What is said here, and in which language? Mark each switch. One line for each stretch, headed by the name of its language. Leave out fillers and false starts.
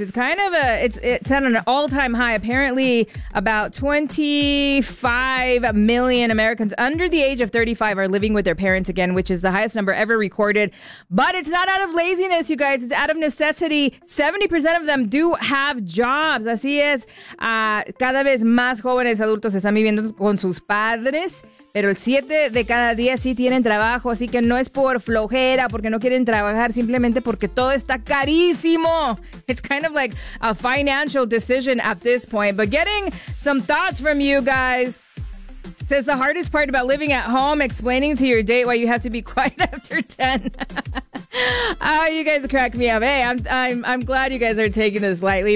English: It's at an all-time high. Apparently, about 25 million Americans under the age of 35 are living with their parents again, which is the highest number ever recorded. But it's not out of laziness, you guys. It's out of necessity. 70% of them do have jobs.
Spanish: Así es. Cada vez más jóvenes adultos están viviendo con sus padres. Pero el 7 de cada 10 sí tienen trabajo, así que no es por flojera, porque no quieren trabajar, simplemente porque todo está carísimo.
English: It's kind of like a financial decision at this point. But getting some thoughts from you guys. Says the hardest part about living at home, explaining to your date why you have to be quiet after 10. Oh, you guys crack me up. Hey, I'm glad you guys are taking this lightly.